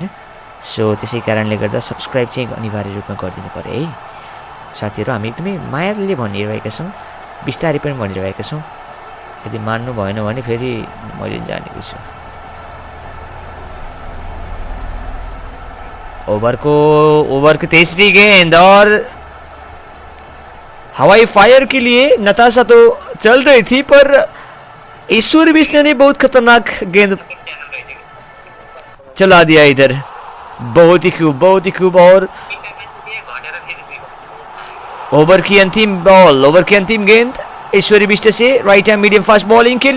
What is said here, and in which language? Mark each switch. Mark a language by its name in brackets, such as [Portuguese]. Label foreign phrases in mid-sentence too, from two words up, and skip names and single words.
[Nepali] सो त्यसै कारणले गर्दा सब्सक्राइब चाहिँ अनिवार्य रूपमा गरिदिनु पर्यो है साथीहरू। हामी एकदमै मायाले भनिरहेका छौँ, बिस्तारै पनि भनिरहेका छौँ। यदि मान्नु भएन भने फेरि मैले जानेको छु। [Hindi] ओभर की तीसरी गेंद और हवाई फायर के लिए नताशा तो चल रही थी, पर ईश्वर विष्णु ने बहुत खतरनाक गेंद चला दिया इधर। बहुत ही खूब। और ओवर की अंतिम गेंद ईश्वरी बिष्ट से [English] right hand medium fast bowling [Hindi] के लिए।